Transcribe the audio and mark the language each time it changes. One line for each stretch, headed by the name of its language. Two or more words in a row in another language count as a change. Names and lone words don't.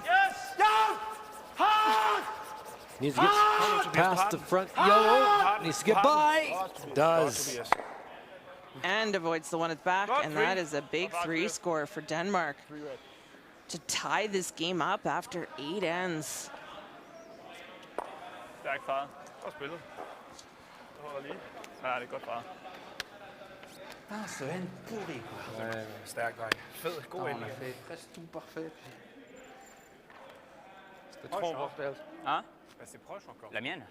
English: Yes. Down. Hard. Needs to get past the front yellow. Needs to get by. Does. And avoids the one at the back, and that is a big 3 score for Denmark to tie this game up after 8 ends.
Danish: Stærkt faret. Godt spillet. Det holder lige. Ja, det er godt faret. Stærk, dreng. Fed. God endelig.
French: C'était trop proche. Hein? C'est proche encore. La mienne?